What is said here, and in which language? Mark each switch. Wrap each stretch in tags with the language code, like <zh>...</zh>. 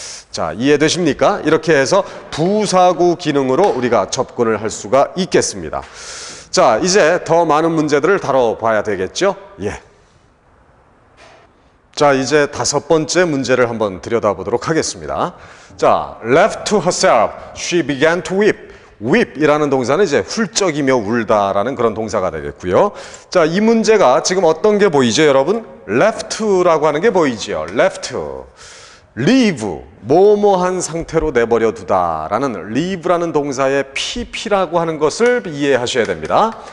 <ko>자, 이해되십니까? 이렇게 해서 부사구 기능으로 우리가 접근을 할 수가 있겠습니다. 자, 이제 더 많은 문제들을 다뤄봐야 되겠죠? 예. 자, 이제 5번째 문제를 한번 들여다보도록 하겠습니다. 자,</ko> <en>left to herself, she began to weep.</en> <ko>weep이라는 동사는 이제 훌쩍이며 울다라는 그런 동사가 되겠고요. 자, 이 문제가 지금 어떤 게 보이죠, 여러분? left라고 하는 게 보이지요. left, leave, 뭐뭐한 상태로 내버려 두다라는 leave라는 동사의 pp라고 하는 것을 이해하셔야 됩니다.</ko>